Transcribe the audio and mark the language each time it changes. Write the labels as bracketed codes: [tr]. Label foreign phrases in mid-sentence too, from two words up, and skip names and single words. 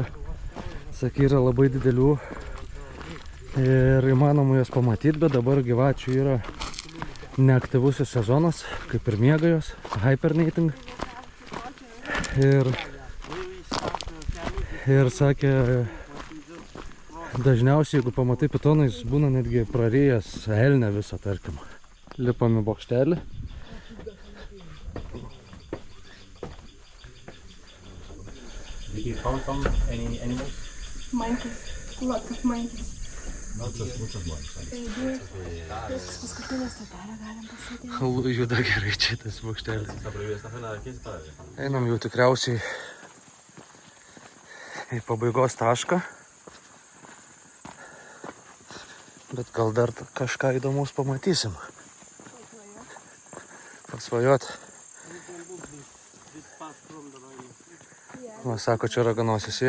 [lt] Sakė, yra labai didelių ir įmanoma jas pamatyti, bet dabar gyvačių yra neaktyvusis sezonas, kaip ir miega jos, hibernating. Ir sakė, dažniausiai, jeigu pamatai pitoną, jis būna netgi prarijęs elnę visą, tarkim. Lipam į bokštelį. [en] Did you found some any animals? monkeys. Lots of monkeys. [es] Muchos monkeys. [lt] Viskas paskutinė stotelė, galim pasėdėti. Labai juda gerai čia tas bokštelis. [es] Esta prohibición penal, ¿qué se para? [lt] Einam jau tikriausiai į pabaigos tašką. Bet gal dar kažką įdomaus pamatysim. Pasvajot. Va, sako, čia raganosis jie.